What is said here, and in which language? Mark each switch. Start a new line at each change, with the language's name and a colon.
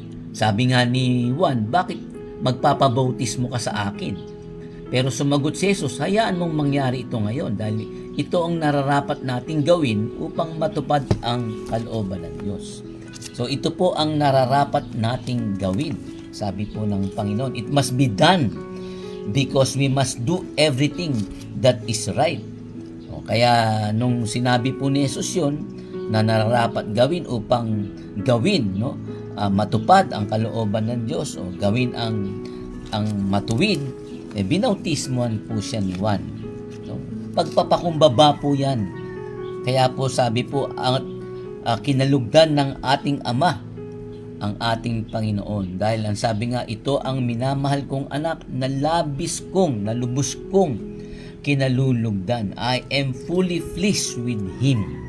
Filipino: Sabi nga ni Juan, bakit magpapabautismo ka sa akin? Pero sumagot si Jesus, hayaan mong mangyari ito ngayon dahil ito ang nararapat nating gawin upang matupad ang kalooban ng Diyos. So ito po ang nararapat nating gawin, sabi po ng Panginoon.
English: It must be done because we must do everything that is right.
Filipino: Kaya nung sinabi po ni Jesus yun, na nararapat gawin upang gawin, no, matupad ang kalooban ng Diyos o gawin ang matuwid, binautismoan po siya ni Juan. So, pagpapakumbaba po yan. Kaya po sabi po, ang kinalugdan ng ating Ama, ang ating Panginoon. Dahil ang sabi nga, ito ang minamahal kong anak na lubos kong kinalulugdan.
English: I am fully pleased with Him.